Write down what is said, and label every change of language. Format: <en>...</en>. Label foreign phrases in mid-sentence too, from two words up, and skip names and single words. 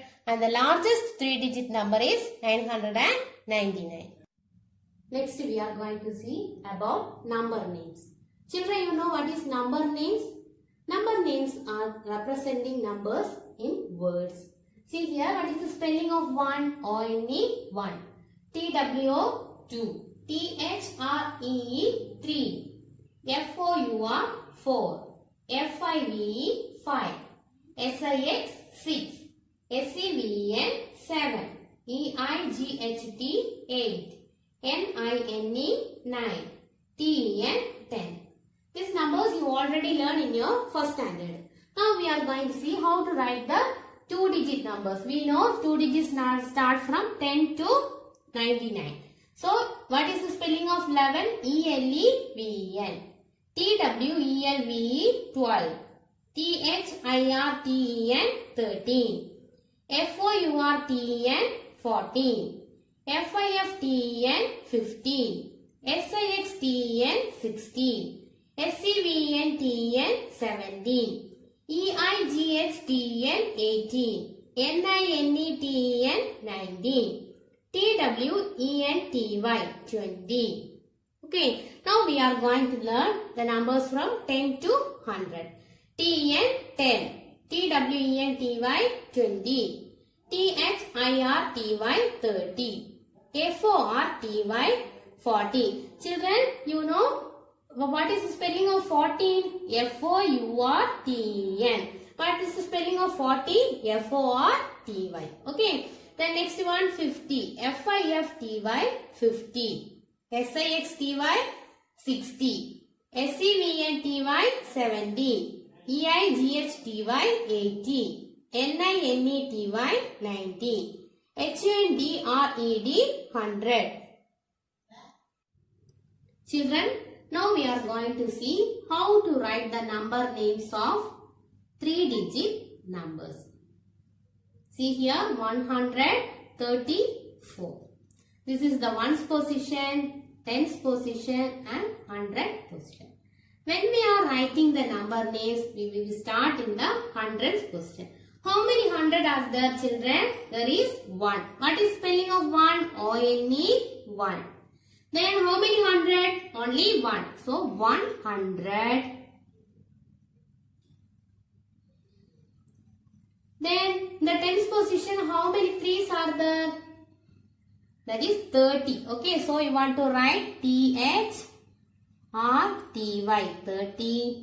<en>And the largest three digit number is 999. Next we are going to see about number names. Children, you know what is number names? Number names are representing numbers in words. See here, what is the spelling of 1? O-N-E, 1. T-W-O, 2. T-H-R-E-E, 3. F-O-U-R, 4. F-I-V-E, 5. S-I-X, 6. S-E-V-E-N, 7. E-I-G-H-T, 8. N-I-N-E, 9. T-E-N, 10. These numbers you already learned in your first standard. Now we are going to see how to write the two-digit numbers. We know two digits start from 10 to 99. So, what is the spelling of 11? E-L-E-V-E-N. T-W-E-L-V-E, 12. T-H-I-R-T-E-N, 13. F-O-U-R-T-E-N, 14. F-I-F-T-E-N, 15. S-I-X-T-E-N, 16. S-E-V-E-N-T-E-N, 17. E-I-G-H-T-E-N, 18. N-I-N-E-T-E-N, 19. T-W-E-N-T-Y, 20. Okay, now we are going to learn the numbers from 10 to 100. T-E-N, 10. T-W-E-N-T-Y, 20. T-H-I-R-T-Y, 30. F-O-R-T-Y, 40. Children, you know what is the spelling of 14? F-O-U-R-T-E-N. What is the spelling of 40? F-O-R-T-Y. Okay. Then next one 50. F-I-F-T-Y, 50. S-I-X-T-Y, 60. S-E-V-N-T-Y, 70. E-I-G-H-T-Y, 80. N-I-N-E-T-Y, 90. H-U-N-D-R-E-D, 100. Children, now we are going to see how to write the number names of three-digit numbers. See here 134. This is the ones position, tens position and 100 position. When we are writing the number names, we will start in the hundreds position. How many hundred are there, children? There is 1. What is spelling of 1? O-N-E, 1. Then how many hundred? Only 1. So 100. Then the tens position, how many 3s are there? That is 30. Okay, so you want to write T-H-R-T-Y, 30.</en>